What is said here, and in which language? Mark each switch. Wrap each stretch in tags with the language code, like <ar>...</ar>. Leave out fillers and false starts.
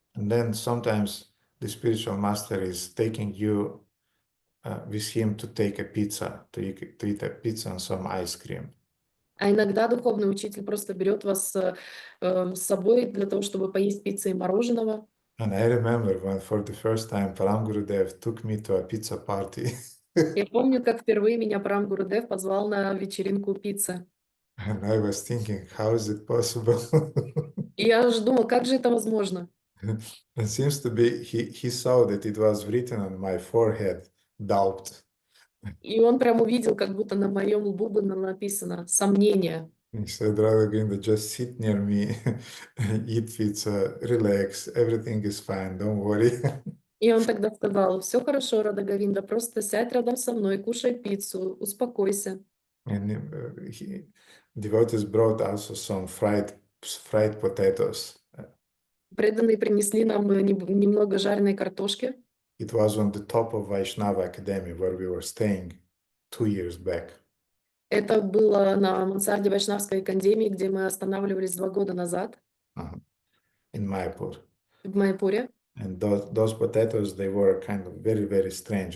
<en>And then sometimes the spiritual master is taking you with him to take a pizza, to eat a pizza and some ice cream.</en> <ru>А иногда духовный учитель просто берет вас с собой для того, чтобы поесть пиццы и мороженого.</ru> <en>And I remember when for the first time Param Gurudev took me to a pizza party.</en> <ru>Я помню, как впервые меня Парам Гурудев позвал на вечеринку пиццы.</ru> <en>And I was thinking, how is it possible?</en> <ru>И я же думал, как же это возможно?</ru> <en>It seems to be, he saw that it was written on my forehead, doubt.</en> <ru>И он прям увидел, как будто на моем лбу было написано «сомнение».</ru> <en>He said, Radha Govinda, just sit near me, eat pizza, relax, everything is fine, don't worry.</en> <ru>И он тогда сказал: все хорошо, Рада Говинда, просто сядь рядом со мной, кушай пиццу, успокойся.</ru> <en>And devotees brought also some fried potatoes.</en> <ru>Преданные принесли нам немного жареной картошки.</ru> <en>It was on the top of Vaishnava Academy where we were staying 2 years back.</en> <ru>Это было на мансарде Вайшнавской академии, где мы останавливались 2 года назад.</ru> <en>In Mayapur.</en> <ru>В Майяпуре.</ru> <en>And those potatoes, they were kind of very, very strange.</en>